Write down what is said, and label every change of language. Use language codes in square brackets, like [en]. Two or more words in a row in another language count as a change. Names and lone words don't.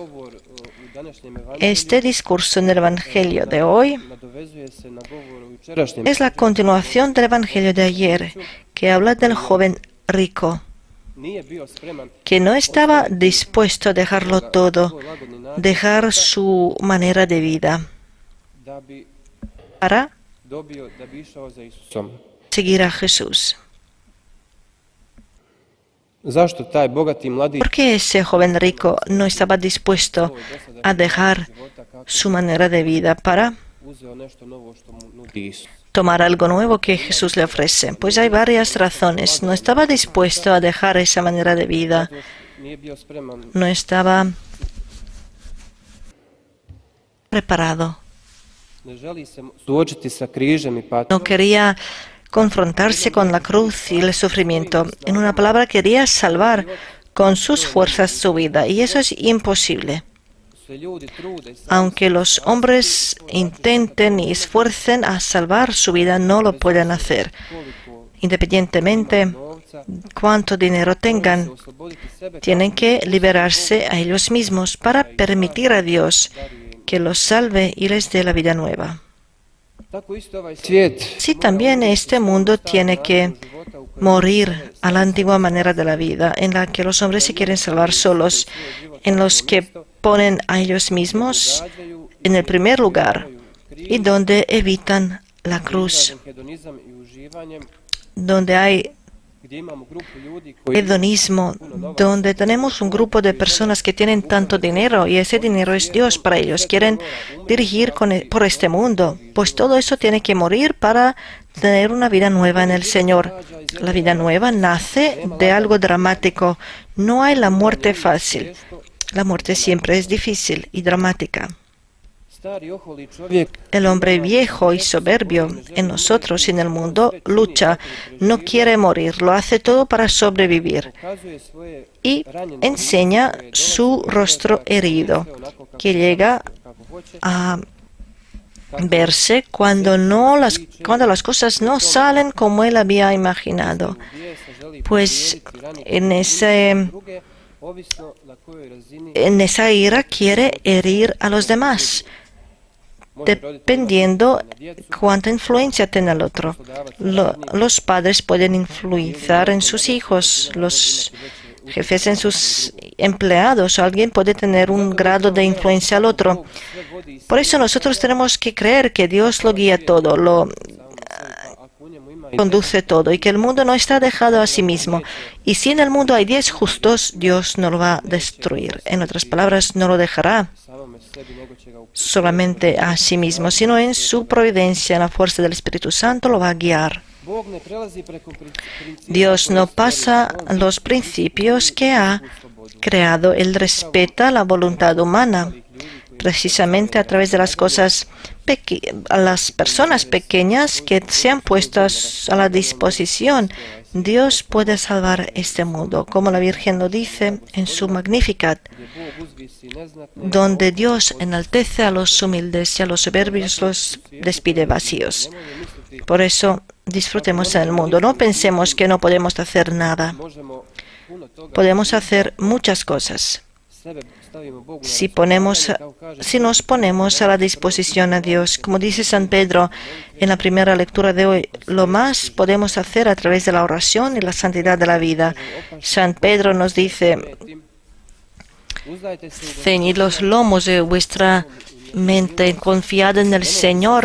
[es] Este discurso en el Evangelio de hoy es la continuación del Evangelio de ayer, que habla del joven rico, que no estaba dispuesto a dejarlo todo, dejar su manera de vida para seguir a Jesús. [hr] Zašto taj bogati mladić [es] ¿Por qué ese joven rico no estaba dispuesto a dejar su manera de vida para [hr] uzeo nešto novo što mu nudi Isus? [es] tomar algo nuevo que Jesús le ofrece? Pues hay varias razones. No estaba dispuesto a dejar esa manera de vida. [hr] Nije bio spreman [es] No estaba preparado. [hr] ne želi se suočiti sa križem i patnjom. [es] No quería confrontarse con la cruz y el sufrimiento. En una palabra, quería salvar con sus fuerzas su vida. Y eso es imposible. [hr] Se ljudi trude sa [es] Aunque los hombres intenten y esfuercen a salvar su vida, no lo pueden hacer. [hr] koliko [es] Independientemente [hr] novca, [es] cuánto dinero tengan, [hr] osloboditi sebe [es] tienen que liberarse a ellos mismos para permitir a Dios que los salve y les dé la vida nueva. [hr] tako isto ovaj svijet [es] Sí, también este mundo tiene que morir a la antigua manera de la vida, en la que los hombres se quieren salvar solos, en los que ponen a ellos mismos en el primer lugar y donde evitan la cruz, [hr] hedonizam i uživanjem, [es] donde hay [hr] gdje imamo grupu ljudi koji [es] hedonismo, donde tenemos un grupo de personas que tienen tanto dinero y ese dinero es Dios para ellos. Quieren dirigir por este mundo. Pues todo eso tiene que morir para tener una vida nueva en el Señor. La vida nueva nace de algo dramático. No hay la muerte fácil. La muerte siempre es difícil y dramática. [hr] stari oholi čovjek [es] El hombre viejo y soberbio en nosotros y en el mundo lucha, no quiere morir, lo hace todo para sobrevivir [hr] pokazuje svoje [es] y enseña su rostro herido, que llega [hr] kako hoće, [es] a verse cuando las cosas no salen como él había imaginado. [hr] bijesa želi [es] Pues [hr] povrijediti, raniti druge, ovisno na kojoj razini [es] en esa ira quiere herir a los demás, dependiendo cuánta influencia tiene el otro. Los padres pueden influenciar en sus hijos, los jefes en sus empleados, o alguien puede tener un grado de influencia al otro. Por eso nosotros tenemos que creer que Dios lo guía todo, lo [hr] ako u njemu ima [es] conduce todo y que el mundo no está dejado a sí mismo. Y si en el mundo hay 10 justos, Dios no lo va a destruir. En otras palabras, no lo dejará [hr] samome sebi, nego će ga [es] solamente a sí mismo, sino en su providencia, en la fuerza del Espíritu Santo, lo va a guiar. [hr] Bog ne prelazi preko principa [es] Dios no pasa los principios que ha creado. Él respeta la voluntad humana, precisamente a través de las cosas a las personas pequeñas que se han puesto a la disposición. Dios puede salvar este mundo, como la Virgen lo dice en su Magnificat, donde Dios enaltece a los humildes y a los soberbios los despide vacíos. Por eso disfrutemos en el mundo. No pensemos que no podemos hacer nada. [hr] možemo puno toga [es] Podemos hacer muchas cosas [hr] sebe stavimo Bogu na [es] si nos ponemos a la disposición a Dios. Como dice San Pedro en la primera lectura de hoy, lo más podemos hacer a través de la oración y la santidad de la vida. San Pedro nos dice: [hr] uzdajte se u [es] ceñid los lomos de vuestra mente, confiad en el Señor,